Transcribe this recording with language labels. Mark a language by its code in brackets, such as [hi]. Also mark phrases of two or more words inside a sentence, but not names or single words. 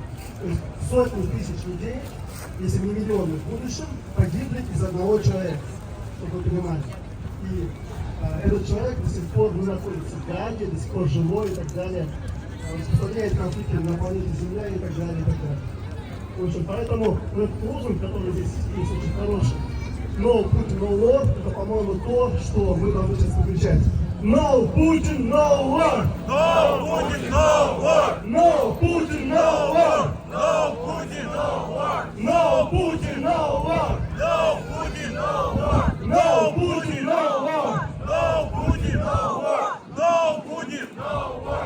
[ru] То есть сотни тысяч людей, если не миллионы в будущем, погибли из одного человека, чтобы вы понимали. И этот человек до сих пор не находится в Гааге, до сих пор живой и так далее. Распространяет конфликты на планете Земля и так далее, и так далее. В общем, поэтому этот лозунг, который здесь есть, очень хороший. [en] No Putin, no war, [ru] это, по-моему, то, что мы должны сейчас выключать. [en] No Putin, no war! No Putin, no war! No Putin, no war! No Putin, no war! No Putin, no war! No Putin, no war! No Putin, no war! No Putin, no war! No Putin, no war!